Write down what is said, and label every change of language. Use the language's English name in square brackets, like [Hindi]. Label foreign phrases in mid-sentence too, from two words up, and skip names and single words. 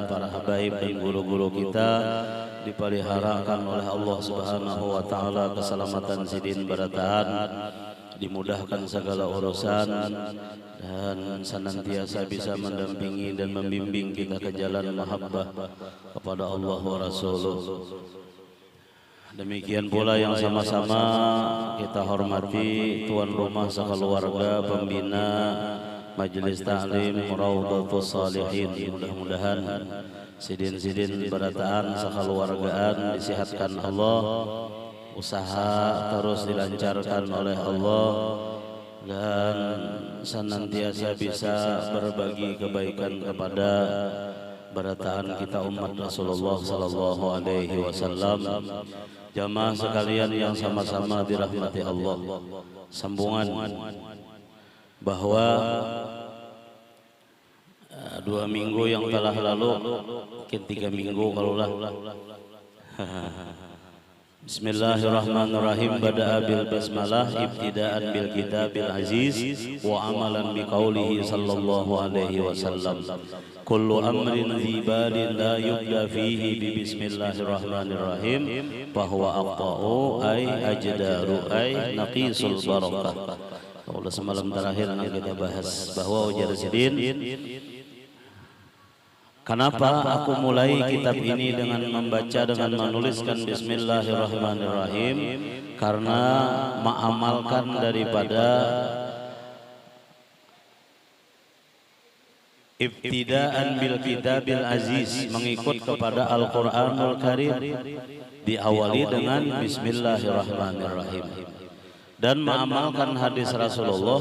[Indonesian] Para habaib dan guru-guru kita dipeliharakan oleh Allah [Arabic] سبحانه وتعالى [Indonesian] keselamatan sidin barataan, dimudahkan segala urusan dan senantiasa bisa mendampingi dan membimbing kita ke jalan mahabbah kepada [Arabic] الله ورسوله. [Indonesian] Demikian pula yang sama-sama kita hormati tuan rumah sekeluarga pembina Majelis Ta'lim Raudhatus Shalihin. Mudah-mudahan sidin-sidin berataan sekeluargaan disehatkan Allah, usaha terus dilancarkan oleh Allah, dan senantiasa bisa berbagi kebaikan kepada berataan kita umat Rasulullah [Arabic] صلى الله عليه وسلم. [Indonesian] Jamaah sekalian yang sama-sama dirahmati Allah, sambungan bahwa 2 minggu yang telah lalu, mungkin 3 minggu kalulah, Bismillahirrahmanirrahim. [Arabic] بدأ بالبسملة ابتداءً بالكتاب العزيز وعملاً بقوله صلى الله عليه وسلم. كل أمر ذي بال لا يبدأ فيه ببسم الله الرحمن الرحيم فهو أقطع أي أجذم أي ناقص البركة. [Indonesian] Kalau semalam terakhir kita bahas bahwa ujar sidin, kenapa aku mulai kitab ini dengan membaca dengan menuliskan Bismillahirrahmanirrahim? Karena mengamalkan daripada [Arabic] ابتداء بالكتاب العزيز, [Indonesian] mengikut kepada Al-Qur'anul Karim, diawali dengan bismillahirrahmanirrahim, dan mengamalkan hadis Rasulullah.